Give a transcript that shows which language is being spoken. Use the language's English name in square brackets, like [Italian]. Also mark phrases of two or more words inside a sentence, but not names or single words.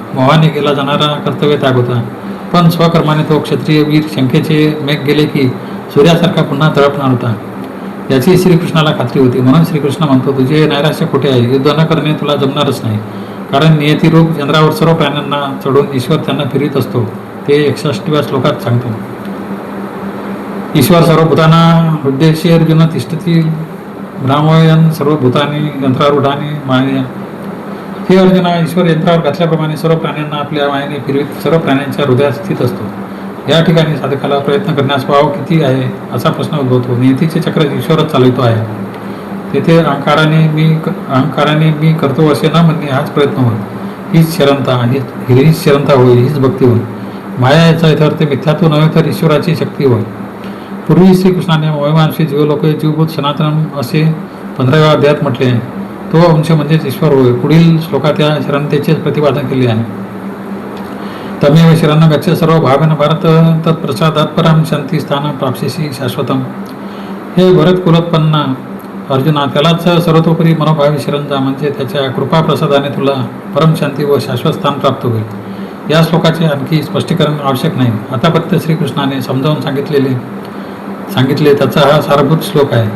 [Marathi] मोहाने केला जाणारा कर्तव्य त्याग होता. पण स्वकर्माने तो क्षत्रिय वीर शंखेचे मेघ गेले की सूर्यासारखा पुन्हा तळपणार होता याची श्रीकृष्णाला खात्री होती. म्हणून श्रीकृष्ण म्हणतो, तुझे नैराश्य कुठे आहे? युद्ध न करणे तुला जमणारच नाही. कारण नियतिरूप चंद्रावर सर्व प्राण्यांना चढून ईश्वर त्यांना फिरवीत असतो. ते 61व्या श्लोकात सांगतो. [Sanskrit] ईश्वर सर्वभूताना हृदयशी अर्जुन तिष्ठती ब्राह्मयन सर्वभूतानी यंत्रारूढानी माया. [Marathi] हे अर्जुना, ईश्वर यंत्रावर घातल्याप्रमाणे सर्व प्राण्यांना आपल्या मायेने फिरवीत सर्व प्राण्यांच्या हृदयात स्थित असतो. या ठिकाणी साधकाला प्रयत्न करण्यास वाव किती आहे असा प्रश्न उद्भवतो. नियतीचे चक्र ईश्वरच चालवितो आहे. तेथे अहंकाराने मी करतो असे न म्हणणे हाच प्रयत्न होय. हीच शरणता होय, हीच भक्ती होय. माया याचा यथार्थ मिथ्यात्व नव्हे तर ईश्वराची शक्ती होय. पूर्वी श्रीकृष्णाने [Sanskrit] मोहमांशी जीवलोके जीवभूत सनातन [Marathi] असे 15व्या अध्यायात म्हटले आहे. तो अंश म्हणजेच ईश्वर होय. पुढील श्लोकात या शरणतेचे प्रतिपादन केले आहे. [Sanskrit] तमेव शरण गच्छ सर्व भावेन भारत तत्प्रसादात परम शांती स्थान प्राप्स्यसि शाश्वतम. [Marathi] हे भरत कुलोत्पन्ना अर्जुना, त्यालाच सर्वतोपरी मनोभावी शरण जा, म्हणजे त्याच्या कृपा प्रसादाने तुला परमशांती व शाश्वत स्थान प्राप्त होईल. या श्लोकाचे आणखी स्पष्टीकरण आवश्यक नाही. आतापर्यंत श्रीकृष्णाने समजावून सांगितले त्याचा हा सारभूत श्लोक आहे.